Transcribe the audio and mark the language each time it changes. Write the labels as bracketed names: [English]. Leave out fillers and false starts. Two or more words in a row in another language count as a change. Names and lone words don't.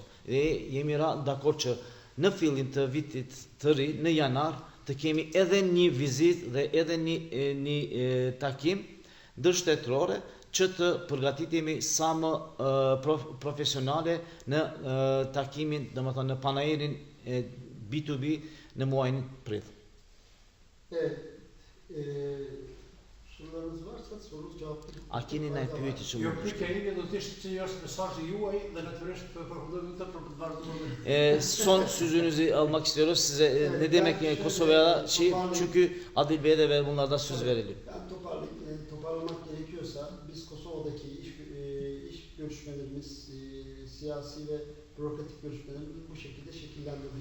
[Albanian] Dhe jemi dakord që në fillim të vitit të ri, në janar, të kemi edhe një vizitë dhe edhe një takim ndërshtetërore që të përgatitemi sa më profesionale në takimin, domethënë në panairin B2B në muajin prill. [Turkish] Evet. Sorularınız varsa sorunuz cevaplayın. [Albanian] A keni ndaj pyetje që Jo, mund të pyetja ime do të ishte që është mesazhi juaj dhe natyrisht përfundojmë të për të vazhduar. [Turkish] Son sözünüzü almak istiyoruz size. Ne demek yani Kosova'ya çünkü Adil Bey'e de bunlardan söz verelim. Yani toparlamak gerekiyorsa biz Kosova'daki iş görüşmelerimiz, siyasi ve bürokratik görüşmelerimiz bu şekilde şekillendirdik.